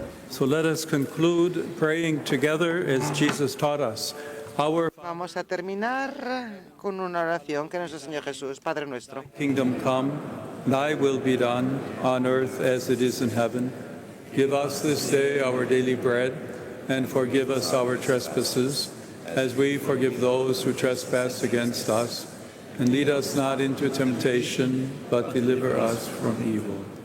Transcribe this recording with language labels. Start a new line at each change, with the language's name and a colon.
English: So let us conclude praying together as Jesus taught us.
Spanish: Vamos a terminar con una oración que nuestro Señor Jesús, Padre nuestro.
English: Kingdom come, thy will be done on earth as it is in heaven. Give us this day our daily bread, and forgive us our trespasses, as we forgive those who trespass against us. And lead us not into temptation, but deliver us from evil.